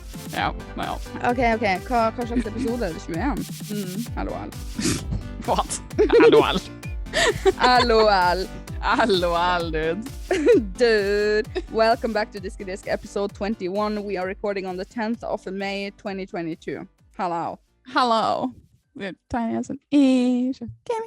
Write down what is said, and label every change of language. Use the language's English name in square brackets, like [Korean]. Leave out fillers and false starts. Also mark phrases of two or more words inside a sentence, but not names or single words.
[Norwegian] Ja. OK. Hva slags episode er det? [English] 21? LOL. What? LOL, dude. Dude. Welcome back to Diskydisk, episode 21. We are recording on the 10th of May, 2022. Hello. We're tiny as an Asian gaming.